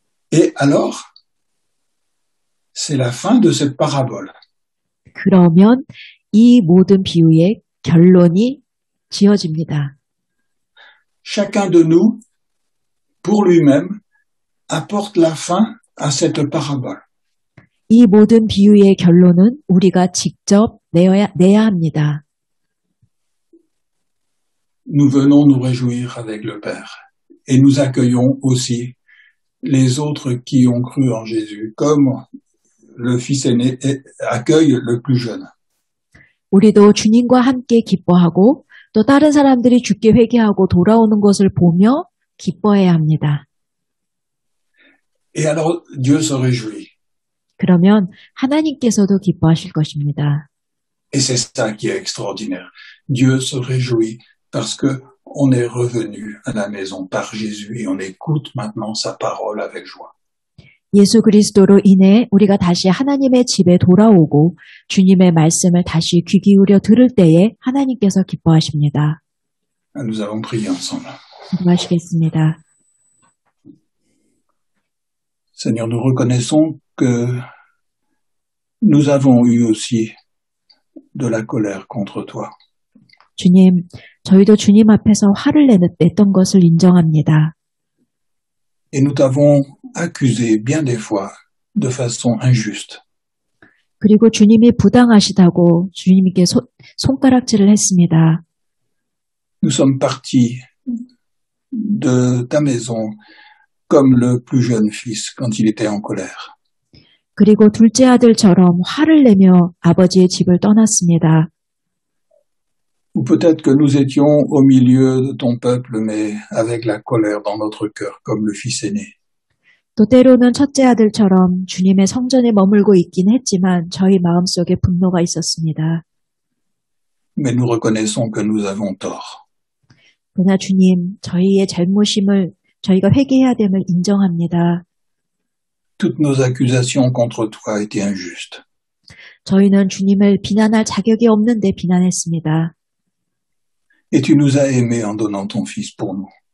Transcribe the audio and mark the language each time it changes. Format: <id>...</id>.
<fr>Et alors, c'est la fin de cette parabole.</fr> <ko>그러면 이 모든 비유의 결론이 지어집니다.</ko> <fr>Chacun de nous, pour lui-même, apporte la fin à cette parabole.</fr> <ko>이 모든 비유의 결론은 우리가 직접 내야 합니다.</ko> <fr>Nous venons nous réjouir avec le Père et nous accueillons aussi les autres qui ont cru en Jésus, comme le fils aîné accueille le plus jeune.</fr> <ko>우리도 주님과 함께 기뻐하고 또 다른 사람들이 주께 회개하고 돌아오는 것을 보며 기뻐해야 합니다.</ko> <fr>Et alors Dieu se réjouit.</fr> <ko>그러면 하나님께서도 기뻐하실 것입니다.</ko> <fr>Et c'est ça qui est extraordinaire. Dieu se réjouit parce que on est revenu à la maison par Jésus et on écoute maintenant sa parole avec joie.</fr> <ko>예수 그리스도로 인해 우리가 다시 하나님의 집에 돌아오고 주님의 말씀을 다시 귀 기울여 들을 때에 하나님께서 기뻐하십니다.</ko> <fr>Nous allons prier ensemble.</fr> <ko>기도하시겠습니다.</ko> <fr>Seigneur, nous reconnaissons que nous avons eu aussi de la colère contre toi.</fr> <ko>주님, 저희도 주님 앞에서 화를 냈던 것을 인정합니다.</ko> <fr>Et nous t'avons accusé bien des fois de façon injuste.</fr> <ko>그리고 주님이 부당하시다고 주님께 손가락질을 했습니다.</ko> <fr>Nous sommes partis de ta maison comme le plus jeune fils quand il était en colère.</fr> <ko>그리고 둘째 아들처럼 화를 내며 아버지의 집을 떠났습니다.</ko> <fr>Ou peut-être que nous étions au milieu de ton peuple, mais avec la colère dans notre cœur, comme le fils aîné.</fr> <ko>또 때로는 첫째 아들처럼 주님의 성전에 머물고 있긴 했지만 저희 마음속에 분노가 있었습니다.</ko> <fr>Mais nous reconnaissons que nous avons tort.</fr> <ko>그러나 주님, 저희의 잘못임을 저희가 회개해야 됨을 인정합니다.</ko> <fr>Toutes nos accusations contre toi étaient injustes.</fr> <ko>저희는 주님을 비난할 자격이 없는데 비난했습니다.</ko> <fr>Et tu nous as aimés en donnant ton fils pour nous.</fr>